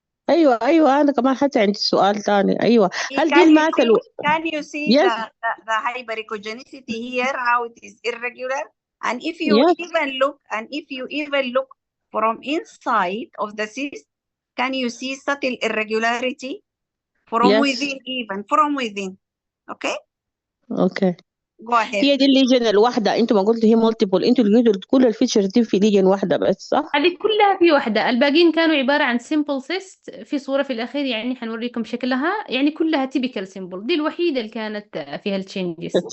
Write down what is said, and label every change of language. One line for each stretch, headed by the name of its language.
Arabic: ايوه انا كمان حتى عندي سؤال ثاني. ايوه هل دي الماس
English: can you see yes. the hyperechogenicity here, how it is irregular? And if you even look from inside of the cyst, can you see subtle irregularity from within? Okay. Go ahead.
Arabic: هي دي الليجن الواحدة. انتوا ما قلتوا هي مالتيبل، انتوا لقيتوا كل الفيتشرز دي في ليجن واحدة بس، صح؟ هذه كلها في واحدة. الباقيين كانوا عبارة عن سيمبل سيست. في صورة في الأخير يعني حنوريكم شكلها، يعني كلها تيبيكال سيمبل. دي الوحيدة اللي كانت فيها التشينجز.